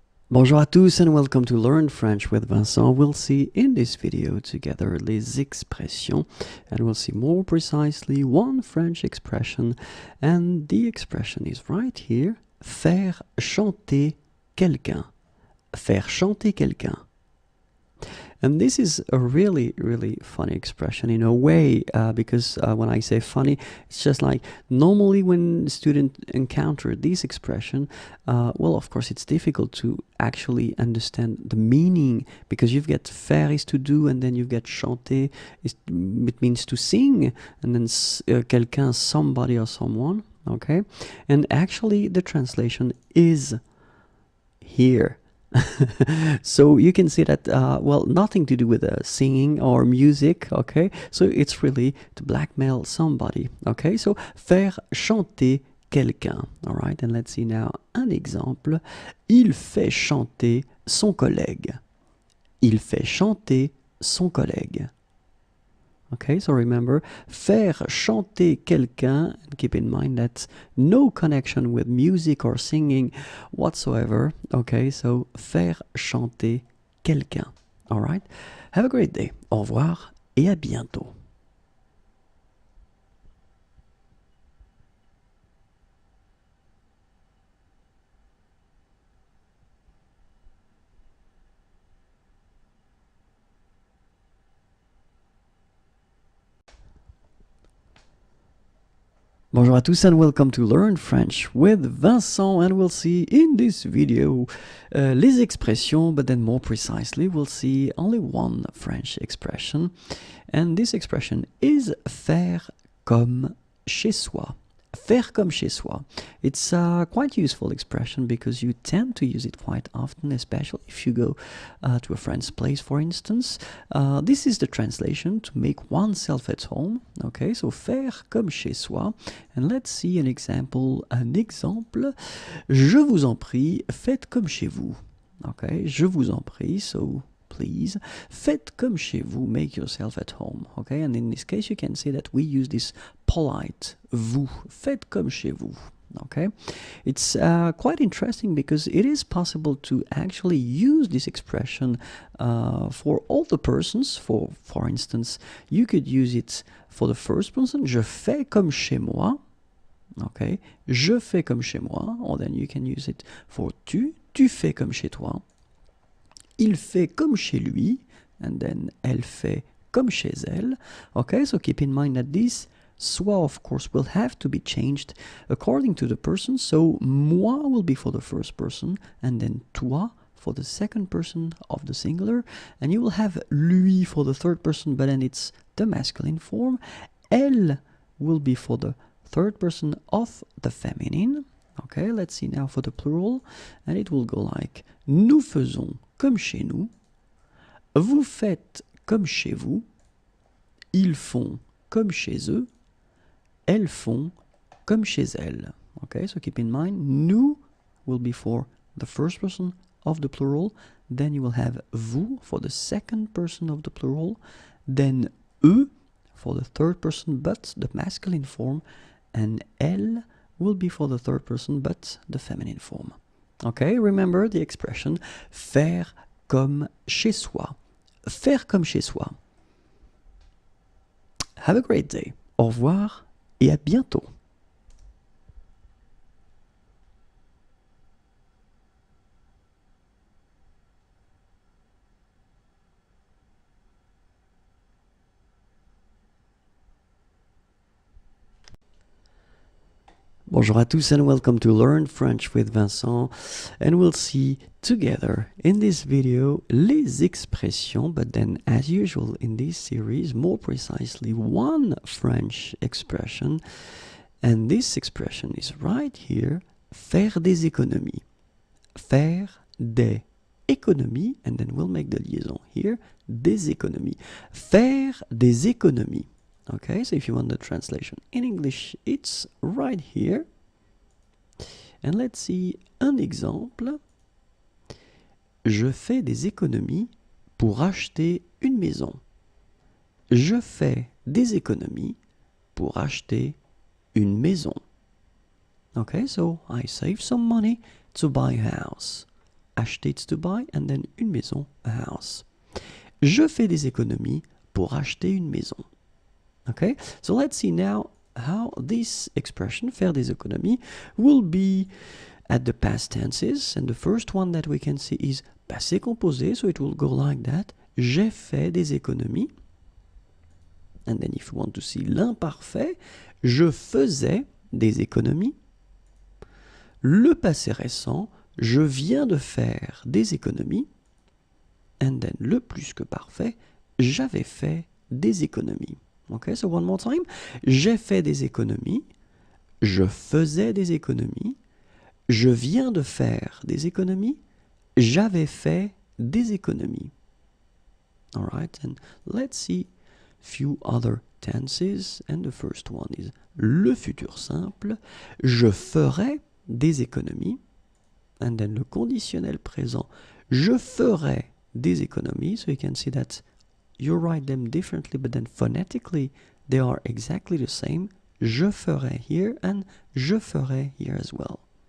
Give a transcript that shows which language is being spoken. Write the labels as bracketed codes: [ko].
[fr] Bonjour à tous [en] and welcome to Learn French with Vincent. We'll see in this video together les expressions, and we'll see more precisely one French expression, and the expression is right here, [fr] faire chanter quelqu'un. Faire chanter quelqu'un. [en] And this is a really, really funny expression in a way, because when I say funny, it's just like normally when students encounter this expression, well, of course, it's difficult to actually understand the meaning, because you've got [fr] faire [en] is to do, and then you've got [fr] chanter, [en] it means to sing, and then [fr] quelqu'un, [en] somebody or someone, okay? And actually, the translation is here. So you can see that, well, nothing to do with singing or music, okay? So it's really to blackmail somebody, okay? So [fr] faire chanter quelqu'un, [en] all right? And let's see now [fr] un exemple. Il fait chanter son collègue. Il fait chanter son collègue. [en] Okay, so remember, [fr] faire chanter quelqu'un, [en] and keep in mind that no connection with music or singing whatsoever. Okay, so [fr] faire chanter quelqu'un. [en] All right, have a great day. [fr] Au revoir et à bientôt. Bonjour à tous [en] and welcome to Learn French with Vincent, and we'll see in this video les expressions, but then more precisely we'll see only one French expression, and this expression is [fr] faire comme chez soi. Faire comme chez soi. [en] It's a quite useful expression because you tend to use it quite often, especially if you go to a friend's place, for instance. This is the translation, to make oneself at home. Okay, so [fr] faire comme chez soi. [en] And let's see an example. [fr] Un exemple. Je vous en prie, faites comme chez vous. [en] Okay, [fr] je vous en prie, [en] so please, [fr] faites comme chez vous, [en] make yourself at home, okay? And in this case, you can see that we use this polite vous, [fr] faites comme chez vous, [en] okay? It's quite interesting because it is possible to actually use this expression for all the persons. For instance, you could use it for the first person, [fr] je fais comme chez moi, [en] okay? [fr] Je fais comme chez moi, [en] or then you can use it for [fr] tu, tu fais comme chez toi. Il fait comme chez lui, and then elle fait comme chez elle. [en] Okay, so keep in mind that this soi, of course, will have to be changed according to the person. So moi will be for the first person, and then toi for the second person of the singular, and you will have lui for the third person, but then it's the masculine form. Elle will be for the third person of the feminine. Okay, let's see now for the plural, and it will go like [fr] nous faisons comme chez nous, vous faites comme chez vous, ils font comme chez eux, elles font comme chez elles. [en] Okay, so keep in mind, nous will be for the first person of the plural, then you will have vous for the second person of the plural, then eux for the third person but the masculine form, and elle will be for the third person but the feminine form. Okay, remember the expression [fr] faire comme chez soi. Faire comme chez soi. [en] Have a great day. [fr] Au revoir et à bientôt. Bonjour à tous [en] and welcome to Learn French with Vincent, and we'll see together in this video les expressions, but then as usual in this series, more precisely one French expression, and this expression is right here, [fr] faire des économies. Faire des économies, [en] and then we'll make the liaison here, [fr] des économies. Faire des économies. [en] Okay, so if you want the translation in English, it's right here. And let's see [fr] un exemple. Je fais des économies pour acheter une maison. Je fais des économies pour acheter une maison. [en] Okay, so I save some money to buy a house. Acheter, it's to buy, and then une maison, a house. [fr] Je fais des économies pour acheter une maison. [en] Okay, so let's see now how this expression, [fr] faire des économies, [en] will be at the past tenses. And the first one that we can see is passé composé, so it will go like that. [fr] J'ai fait des économies. [en] And then if you want to see l'imparfait, [fr] je faisais des économies. Le passé récent, je viens de faire des économies. [en] And then [fr] le plus que parfait, j'avais fait des économies. [en] Okay, so one more time. [fr] J'ai fait des économies. Je faisais des économies. Je viens de faire des économies. J'avais fait des économies. [en] All right, and let's see few other tenses. And the first one is [fr] le futur simple. Je ferai des économies. [en] And then le conditionnel présent. [fr] Je ferai des économies. [en] So you can see that you write them differently, but then phonetically they are exactly the same. Je ferai here and je ferai here as well.